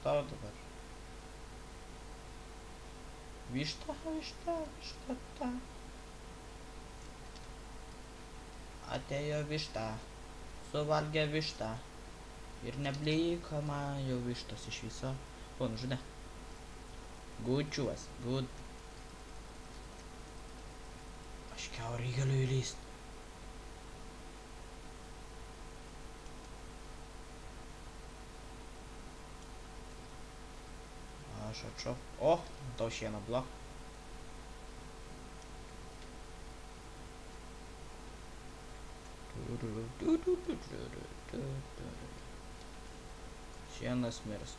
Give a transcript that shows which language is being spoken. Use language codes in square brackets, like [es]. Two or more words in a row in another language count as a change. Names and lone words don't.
[lt] Supratau dabar. Višta, višta, višta, ta. Atėjo višta, suvalgė vištą. Ir nebliko man jau vištos iš viso. O, nužudė. [en] Good choice, good. [lt] Aš kiaurai galiu įlyst. Aš atšop. O, tau šieną blok. Šienas mirs.